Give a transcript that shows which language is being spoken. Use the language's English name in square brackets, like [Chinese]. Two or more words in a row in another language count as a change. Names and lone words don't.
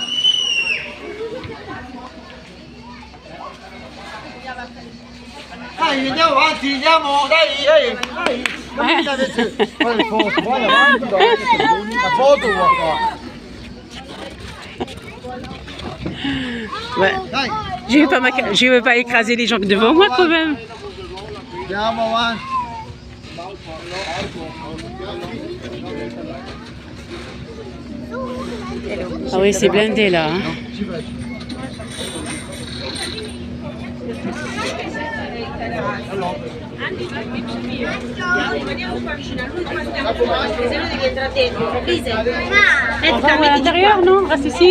[Italian] Andiamo avanti, andiamo, dai, cammina adesso. Guarda le foto, guarda avanti, la foto qua. [French] Ouais. [Italian] Dai, [French] Je vais pas écraser les gens devant moi quand même. [Italian] andiamo avanti. [French] Ah oui, c'est blindé là. Hein. On va à l'intérieur, non? Reste ici.